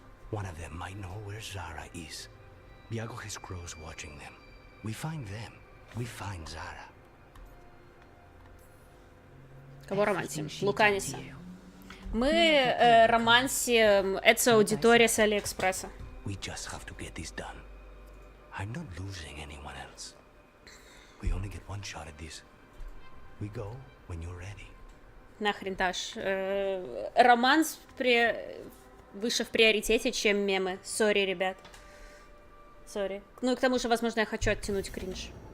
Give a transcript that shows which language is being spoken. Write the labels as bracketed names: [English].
[English] One of them might know where Zara is. Iago has crows watching them. We find them. We find Zara. [Russian] Кого романтим? Луканиса. Мы романсим эту аудиторию с Алиэкспресса. [English] We just have to get this done. I'm not losing anyone else. We only get one shot at this. We go when you're ready. [Russian] Нахрен, Таш. Романс выше в приоритете, чем мемы. Сори, ребят. Сори. Ну и к тому же, возможно, я хочу оттянуть кринж.